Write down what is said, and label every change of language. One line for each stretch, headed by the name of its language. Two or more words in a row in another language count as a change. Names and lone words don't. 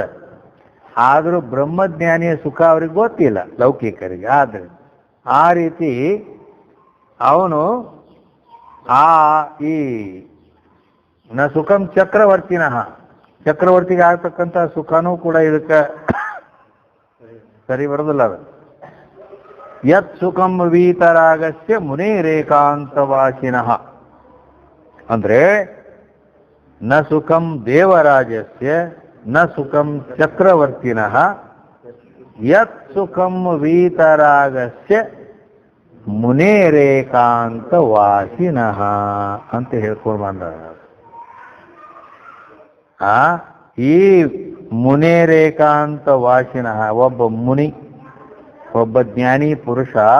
Kannada: ಆದ್ರೂ ಬ್ರಹ್ಮಜ್ಞಾನಿಯ ಸುಖ ಅವ್ರಿಗೆ ಗೊತ್ತಿಲ್ಲ ಲೌಕಿಕರಿಗೆ. ಆದ್ರೆ ಆ ರೀತಿ ಅವನು ಈ
Sanskrit: ನ ಸುಖಂ ಚಕ್ರವರ್ತಿನಃ,
Kannada: ಚಕ್ರವರ್ತಿಗೆ ಆಗ್ತಕ್ಕಂಥ ಸುಖನೂ ಕೂಡ ಇದಕ್ಕೆ ಸರಿ ಬರೋದಿಲ್ಲ.
Sanskrit: ಅದು ಯತ್ ಸುಖಂ ವೀತರಾಗಸ್ಯ ಮುನಿರೇಕಾಂತವಾಸಿನಃ ಅಂದ್ರೆ ನ ಸುಖಂ ದೇವರಾಜಸ್ಯ ನ ಸುಖಂ ಚಕ್ರವರ್ತಿನಃ ಯತ್ ಸುಖಂ ವೀತರಾಗಸ್ಯ ಮುನೇರೇಕಾಂತವಾಸಿನಃ
Kannada: ಅಂತ ಹೇಳ್ಕೊಂಡು ಬಂದ. ಈ ಮುನೇರೇಕಾಂತವಾಸಿನಃ ಒಬ್ಬ ಮುನಿ, ಒಬ್ಬ ಜ್ಞಾನಿ ಪುರುಷ